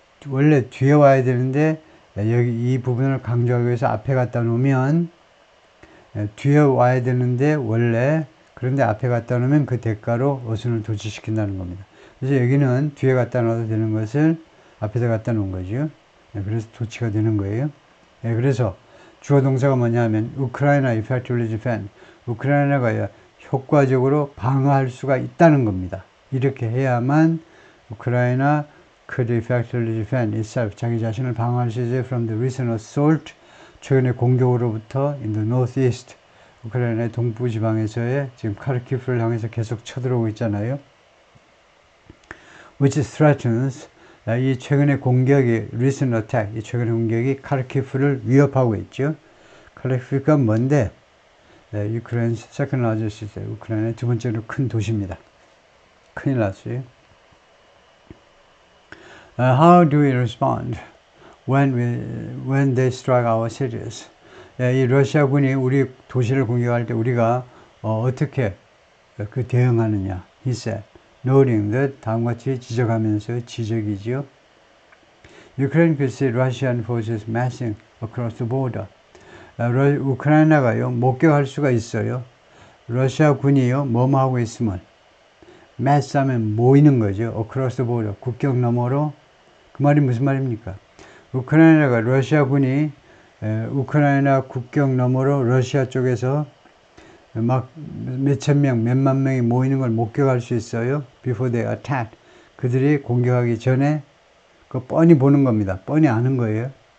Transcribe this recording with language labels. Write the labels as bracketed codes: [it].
[ko] 원래 뒤에 와야 되는데 여기 이 부분을 강조하기 위해서 앞에 갖다 놓으면 뒤에 와야 되는데 원래 그런데 앞에 갖다 놓으면 그 대가로 어순을 도치시킨다는 겁니다. 그래서 여기는 뒤에 갖다 놔도 되는 것을 앞에다 갖다 놓은 거죠. 그래서 도치가 되는 거예요. 그래서 주어 동사가 뭐냐 하면 우크라이나 [en] effectively defend. [ko] 우크라이나가 효과적으로 방어할 수가 있다는 겁니다. 이렇게 해야만 우크라이나 [en] could effectively defend itself. [ko] 자기 자신을 방어할 수 있어요. [en] From the recent assault. [ko] 최근의 공격으로부터 [en] in the northeast. [ko] 우크라이나의 동부 지방에서의 지금 카르키프를 향해서 계속 쳐들어오고 있잖아요. [en] Which threatens. [ko] 이 최근의 공격이 [en] recent attack. [ko] 이 최근의 공격이 카르키프를 위협하고 있죠. 카르키프가 뭔데? [en] 우크라이나 second largest city. [ko] 우크라이나의 두 번째로 큰 도시입니다. 큰일 났어요. [en] How do we respond when they strike our cities? [ko] 이 러시아군이 우리 도시를 공격할 때 우리가 어떻게 그 대응하느냐? [en] He said, noting that [ko] 다음과 같이 지적하면서 지적이지요. [en] Ukraine could see Russian forces massing across the border. [ko] 우크라이나가요 목격할 수가 있어요. 러시아 군이요 뭐뭐 하고 있으면 mass하면 모이는 거죠. [en] across the border [ko] 국경 너머로. 그 말이 무슨 말입니까? 우크라이나가 러시아 군이 우크라이나 국경 너머로 러시아 쪽에서 막 몇천 명, 몇만 명이 모이는 걸 목격할 수 있어요. [en] Before they attack. [ko] 그들이 공격하기 전에 그 뻔히 보는 겁니다. 뻔히 아는 거예요.